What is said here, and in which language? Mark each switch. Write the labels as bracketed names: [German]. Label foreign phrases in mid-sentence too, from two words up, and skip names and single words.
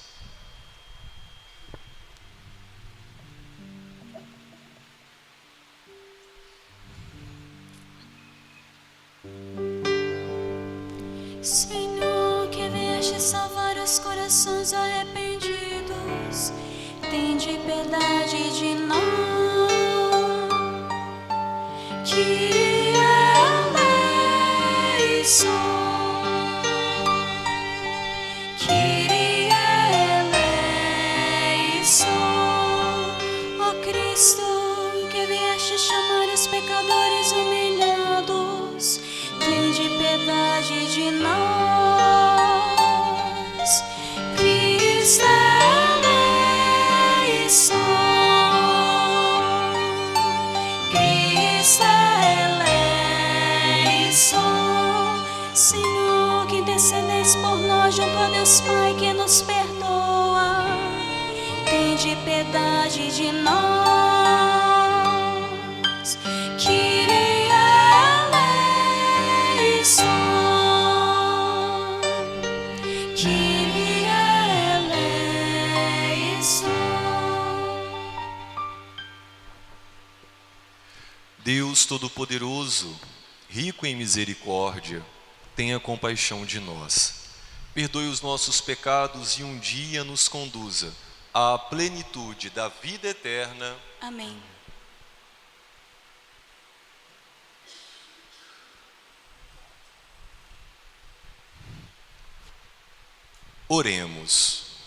[Portuguese] Senhor, que vieste salvar os corações arrependidos, tende piedade de nós. [Greek] Κύριε ελέησον, Κύριε ελέησον. [Portuguese] Ó Cristo, que vieste chamar os pecadores humilhados, tende piedade de nós. [Greek] Χριστέ ελέησον, Χριστέ ελέησον. [Portuguese] Senhor, que intercedeis por nós junto a Deus Pai que nos perdoa, tende piedade de nós. [Greek] Κύριε ελέησον, Κύριε ελέησον. [Portuguese] Deus Todo-Poderoso, rico em misericórdia, tenha compaixão de nós. Perdoe os nossos pecados e um dia nos conduza à plenitude da vida eterna. Amém. Oremos.